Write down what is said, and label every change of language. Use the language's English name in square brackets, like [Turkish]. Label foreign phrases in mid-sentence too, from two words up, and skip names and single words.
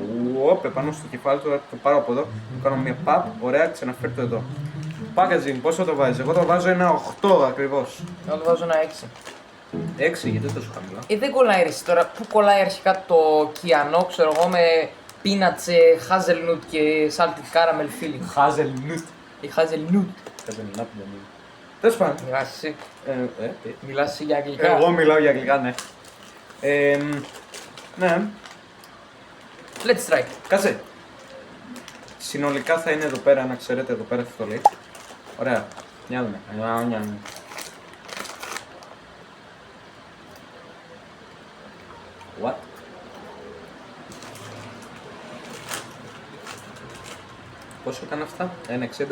[Greek] Ουόπ, πάνω στο κεφάλι του, το πάρω από εδώ. Κάνω μια pop. Ωραία, ξαναφέρω το εδώ. Packaging, πόσο το βάζεις? Εγώ το βάζω ένα 8 ακριβώς. Εγώ το βάζω ένα 6. 6, γιατί τόσο χαμηλά. Δεν κολλάει ρε, τώρα. Πού κολλάει αρχικά το κιανό, ξέρω εγώ, με πίνατσε, hazelnut και [English] salted caramel filling. [Greek] Hazelnut. Η hazelnut. Hazelnut δεν είναι. Τέλος πάντων. Μιλάς εσύ. Τι? Μιλάς εσύ για αγγλικά. Εγώ μιλάω για αγγλικά, ναι. Ναι. [English] Let's try. [Greek] Κάτσε. Συνολικά θα είναι εδώ πέρα, να ξέρετε, εδώ πέρα αυτό λέει. Ωραία. Για δούμε. What? Πόσο ήταν αυτά? 1,60.